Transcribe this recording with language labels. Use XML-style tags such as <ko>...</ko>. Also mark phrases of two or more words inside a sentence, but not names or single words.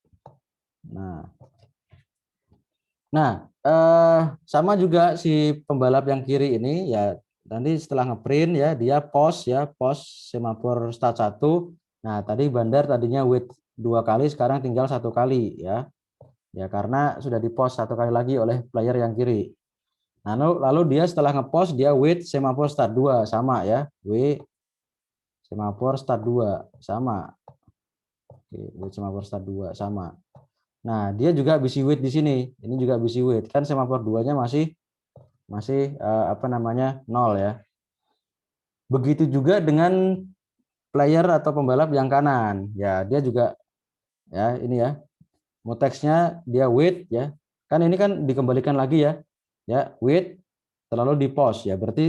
<id>Nah, sama juga si pembalap yang kiri ini ya nanti setelah ngeprint ya dia pos ya, pos semafor start 1. Nah, tadi bandar tadinya wait 2 kali sekarang tinggal 1 kali ya. Ya karena sudah di pos 1 kali lagi oleh player yang kiri. Nah, lalu dia setelah ngepost dia wait semafor start 2 sama ya. Wait semafor start 2 sama. Oke, wait semafor start 2 sama. Nah, dia juga</id> <en>busy wait</en> <id>di sini. Ini juga</id> <en>busy wait.</en> <id>Kan semafor 2-nya masih apa namanya 0 ya. Begitu juga dengan player atau pembalap yang kanan. Ya, dia juga ya ini ya. Mutexnya dia wait ya. Kan ini kan dikembalikan lagi ya. Ya, wait terlalu di pause ya.</id>